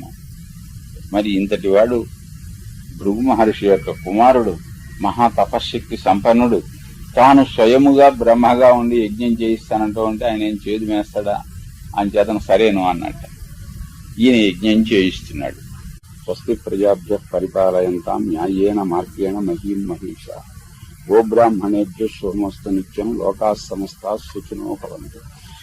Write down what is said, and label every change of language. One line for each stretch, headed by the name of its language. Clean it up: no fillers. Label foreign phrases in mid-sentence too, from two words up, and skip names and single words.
Telugu: మరి ఇంతటి వాడు భృగు మహర్షి యొక్క కుమారుడు, మహా తపశ్శక్తి సంపన్నుడు, తాను స్వయముగా బ్రహ్మగా ఉండి యజ్ఞం చేయిస్తానంటూ ఉంటే ఆయన ఏం చేదు వేస్తాడా? అంచేతను సరేను అన్నట్ట ఈయన యజ్ఞం చేయిస్తున్నాడు.
Sanskrit: స్వస్తి ప్రజాభ్య పరిపాలయంతాం న్యాయేన మార్గేణ మహీం మహిషా గోబ్రాహ్మణేభ్య శుభమస్తు నిత్యం లోకాః సమస్తాః సుఖినో భవంతు.